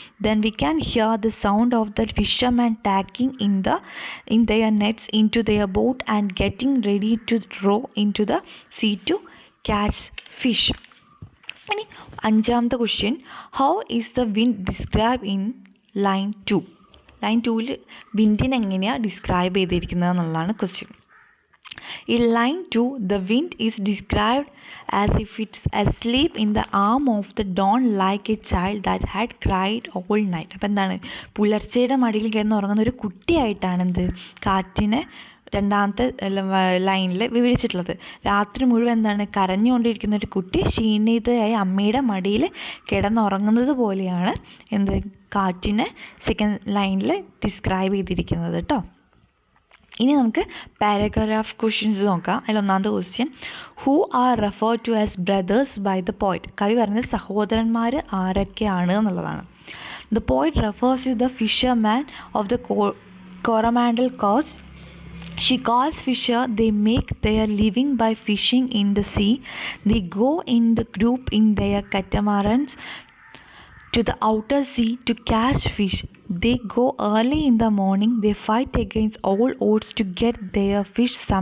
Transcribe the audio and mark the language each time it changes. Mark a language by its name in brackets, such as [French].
[English] Then we can hear the sound of the fisherman talking in their nets into their boat and getting ready to row into the sea to catch fish. [Malayalam] ഇനി അഞ്ചാമത്തെ [English] Question, how is the wind describe in line 2? [Malayalam] Line 2ൽ വിൻഡിനെ എങ്ങനെയാണ് describe ചെയ്തിരിക്കുന്നത് എന്നുള്ളതാണ് question. [English] In line 2, the wind is described as if it's asleep in the arm of the dawn like a child that had cried all night. [Malayalam] അപ്പോൾ എന്താണ്? പുലർച്ചയുടെ മടിയിൽ കിടന്ന് ഉറങ്ങുന്ന ഒരു കുട്ടിയായിട്ടാണ് കാറ്റിനെ രണ്ടാമത്തെ ലൈനിൽ വിവരിച്ചിട്ടുള്ളത്. രാത്രി മുഴുവൻ എന്താണ്? കരഞ്ഞുകൊണ്ടിരിക്കുന്ന ഒരു കുട്ടി ക്ഷീണിതയായ അമ്മയുടെ മടിയിൽ കിടന്നുറങ്ങുന്നത് പോലെയാണ് കാറ്റിനെ സെക്കൻഡ് ലൈനിൽ ഡിസ്ക്രൈബ് ചെയ്തിരിക്കുന്നത് കേട്ടോ. ഇനി നമുക്ക് പാരഗ്രാഫ് ക്വസ്റ്റ്യൻസ് നോക്കാം. അതിൽ ഒന്നാമത്തെ question, [English] Who are referred to as brothers by the poet? [Malayalam] കവി പറഞ്ഞത് സഹോദരന്മാർ ആരൊക്കെയാണ് എന്നുള്ളതാണ്. [English] The poet refers to the fisherman of the Coromandel coast. She calls fisher, they make their living by fishing in the sea. They go in the group in their catamarans to the outer sea to catch fish. They go early in the morning. They fight against all odds to get their fish.